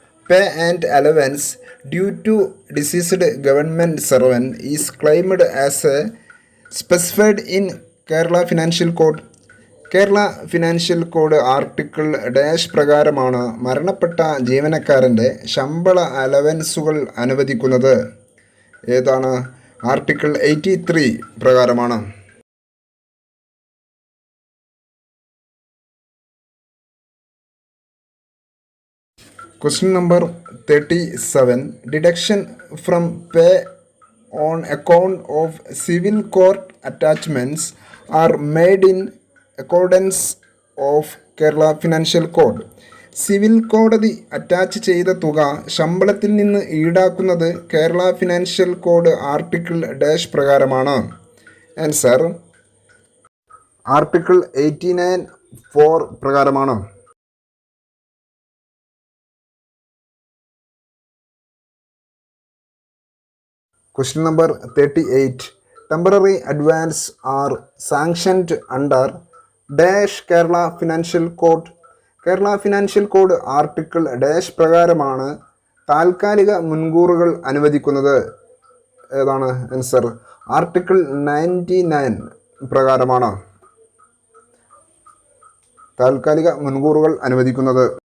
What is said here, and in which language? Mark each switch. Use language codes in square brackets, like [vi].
[en] Pay and allowance due to deceased government servant is claimed as specified in Kerala Financial Code. [ml] Kerala financial code article dash പ്രകാരമാണ് മരണപ്പെട്ട ജീവനക്കാരൻ്റെ ശമ്പള അലവൻസുകൾ അനുവദിക്കുന്നത്. ഏതാണ്? Article 83 പ്രകാരമാണ്. [en] Question number 37. Deduction from pay on account of civil court attachments are made in accordance of Kerala Financial Code. [ml] Civil കോടതി attach ചെയ്ത തുക ശമ്പളത്തിൽ നിന്ന് ഈടാക്കുന്നത് Kerala financial code article dash പ്രകാരമാണ്. ആൻസർ ആർട്ടിക്കിൾ 89(4) പ്രകാരമാണ്. [en] Question number 38. Temporary advance are sanctioned under dash Kerala Financial Code. [ml] Kerala financial code article dash പ്രകാരമാണ് താൽക്കാലിക മുൻകൂറുകൾ അനുവദിക്കുന്നത്. ഏതാണ് ആൻസർ? ആർട്ടിക്കിൾ 99 പ്രകാരമാണ് താൽക്കാലിക മുൻകൂറുകൾ അനുവദിക്കുന്നത്.